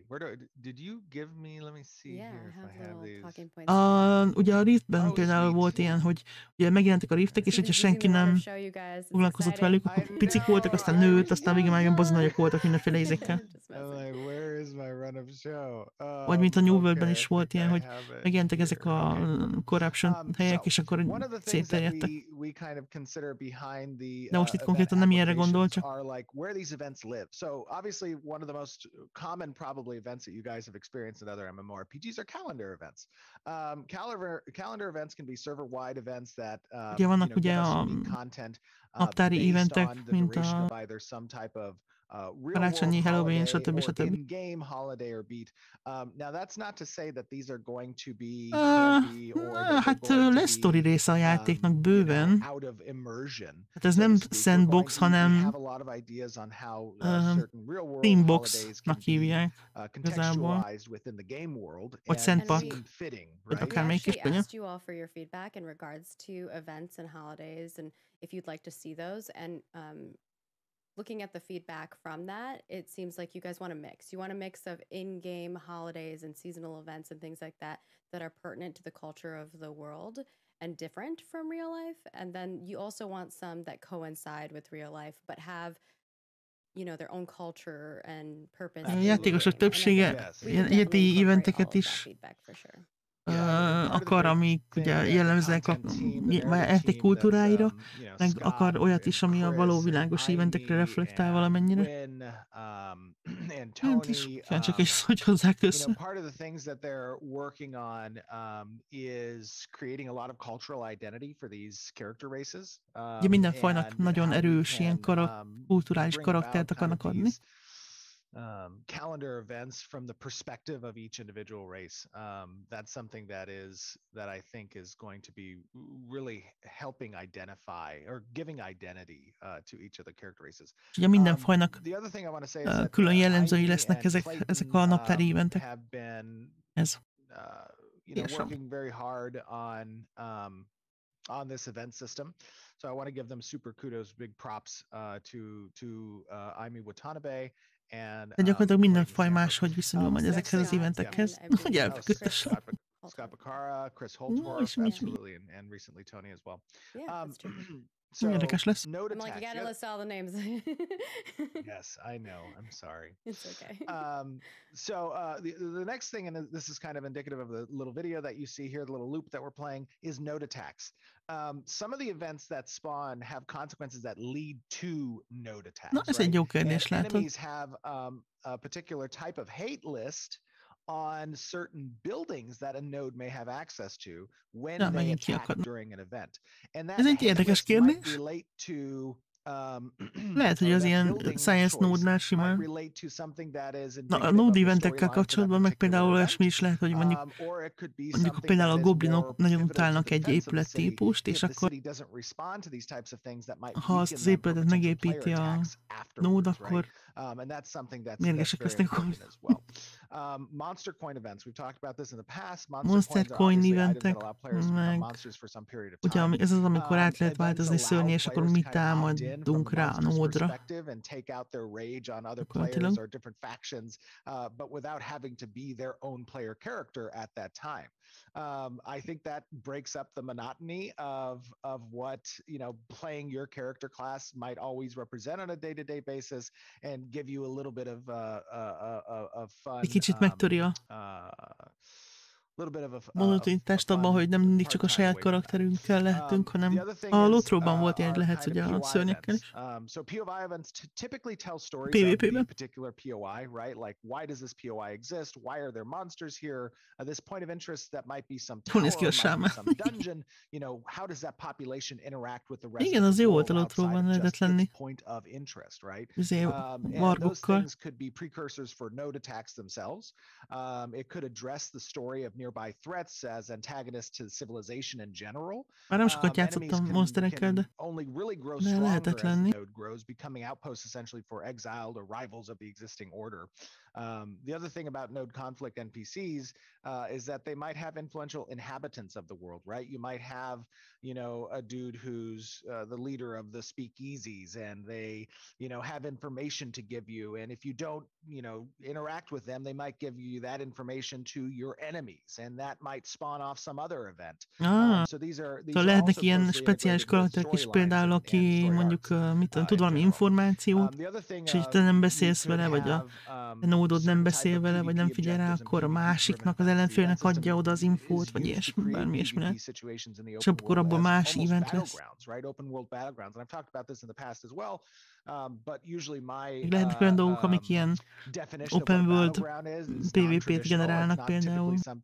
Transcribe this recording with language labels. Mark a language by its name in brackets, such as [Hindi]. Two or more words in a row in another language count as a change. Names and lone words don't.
[Hungarian] Ugye a Riftben például volt ilyen, hogy ugye megjelentek a Riftek, és hogyha senki nem foglalkozott velük, akkor picik voltak, aztán nőtt, aztán végül már ilyen nagyok voltak mindenféle ízekkel. Vagy mint a New World-ben is volt ilyen, hogy megjelentek ezek a corruption helyek, és akkor szétterjedtek. De most itt konkrétan nem ilyenre gondol, csak... [English] Where these events live. So obviously one of the most common probably events that you guys have experienced in other MMORPGs are calendar events. Calendar events can be server-wide events that [Hungarian] ugye vannak ugye a naptári eventek, mint a karácsonyi, Halloween, stb. Hát lesz sztori része a játéknak bőven. Hát ez nem sandbox, hanem themeBox-nak hívják igazából. Vagy sandpack, vagy akármelyik is. [English] Looking at the feedback from that, it seems like you guys want a mix. You want a mix of in-game holidays and seasonal events and things like that that are pertinent to the culture of the world and different from real life. And then you also want some that coincide with real life, but have, you know, their own culture and purpose. [Hungarian] A játékosok többsége ilyen eventeket is akar, amik ugye jellemzőek a játék kultúráira, meg akar olyat is, ami a való világos eventekre reflektál valamennyire. Hát is csak is, hogy hozzák össze. Ugye minden fajnak nagyon erős ilyen kulturális karaktert akarnak adni. [English] Calendar events from the perspective of each individual race. That's something that I think is going to be really helping identify or giving identity to each of the character races. [Hungarian] Ugye minden fajnak külön jellemzői lesznek ezek a naptári eventek. Ez. [English] Working very hard on this event system. So I want to give them super kudos, big props to Aimi Watanabe. [Hungarian] De gyakorlatilag minden faj máshogy viszonyul majd ezekhez az eventekhez. Hogy elkökötessem. [English] Scott Bacara, Chris Holdsworth, absolutely, and recently Tony as well. So, [Hungarian] érdekes lesz. [English] I'm like, you gotta list all the names. Yes, I know. I'm sorry. It's okay. So the next thing, and this is kind of indicative of the little video that you see here, the little loop that we're playing, is node attacks. Some of the events that spawn have consequences that lead to node attacks. [Hungarian] Na, ez egy jó kérdés, látod? [English] Enemies have a particular type of hate list on certain buildings that a node may have access to when they attack during an event. And that [Hungarian] ez egy érdekes kérdés. [English] relate to [Hungarian] Lehet, hogy az ilyen [English] science node- [Hungarian] nál simán. Na, a node eventekkel kapcsolatban meg például olyasmi is lehet, hogy mondjuk például a goblinok nagyon utálnak egy épülettípust, és akkor ha azt az épületet megépíti a node, akkor mérgesek lesznek a goblinok. [English] Monster coin [Hungarian] eventek, meg ugye ez az, amikor át lehet változni szörnyé, és akkor mi támadunk rá a nódra. [English] I think that breaks up the monotony of what, playing your character class might always represent on a day-to-day basis and give you a little bit of fun. [Hungarian] Egy kicsit megtöri a monotonitást abban, hogy nem mindig csak a saját karakterünkkel lehetünk, hanem a Lotróban volt ilyen, lehet, hogy a szörnyekkel is. PvP-ben. Hol néz ki a sámán? Igen, az jó volt a Lotróban lehetett lenni. Azért vargokkal. [English] Nearby threats as antagonists to civilization in general. [Hungarian] Már nem sokat játszottam monsterekkel, de lehetett lenni. [English] Grows, becoming outposts essentially for exiled or rivals of the existing order. The other thing about node conflict NPCs is that they might have influential inhabitants of the world, right? You might have, a dude who's the leader of the speakeasies, and they, have information to give you. And if you don't, interact with them, they might give you that information to your enemies, and that might spawn off some other event. So these are [Hungarian] lehetnek ilyen speciális karakterek is, például aki mondjuk, tud valami információt, és így te nem beszélsz vele, vagy a nódod nem beszél vele, vagy nem figyel rá, akkor a másiknak, az ellenfélnek adja oda az infót, vagy ilyesmi, bármi ilyesmi lehet. És akkor abból más event lesz. Lehetnek olyan dolgok, amik ilyen [English] open world PvP- [Hungarian] t generálnak például.